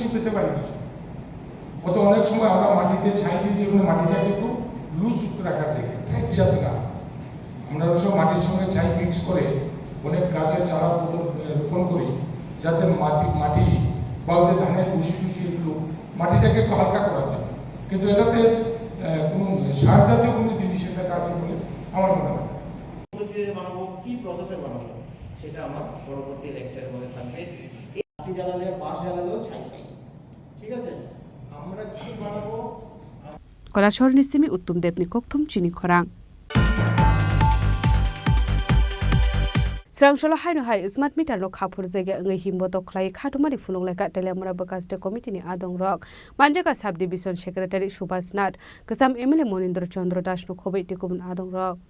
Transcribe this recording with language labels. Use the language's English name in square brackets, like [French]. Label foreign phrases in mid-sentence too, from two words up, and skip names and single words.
[Bangla] পেতে পারি কিছু, কত অনেক সময় আমরা মাটিতে ছাই দিয়ে যেগুলো মাটিটাকে একটু লুজ রাখার থেকে যাতে না আমরা ওসব মাটির সঙ্গে ছাই মিক্স করে অনেক গাছের চারা রোপণ করি, যাতে মাটি বা ওদের ধানের ভুষি টুসি এগুলো মাটিটাকে একটু হালকা করার জন্য, কিন্তু এটাতে কোনো সার জাতীয় কোনো জিনিস এটা কাছে বলে আমার মনে হয়। বানাবো কি প্রসেসে বানাবো সেটা আমার পরবর্তী লেকচারের মধ্যে থাকবে। মাটি জ্বালালে বাঁশ জ্বালালেও ছাই পাই, ঠিক আছে? আমরা কি বানাবো [Kok Borok] কলাশহর নিসিমি উত্তম দেবনি ককঠম চিনি খরাং Srangshalo haino hai [English] smart meter [Kok Borok] no khapur jage ngai himbo to khlai khatumari fulung leka telemura bakaste committee ni adong rok manjaka [English] sub division secretary [Kok Borok] Subhas Nath kasam MLA Monindra Chandra Das no khobai tikubun adong rok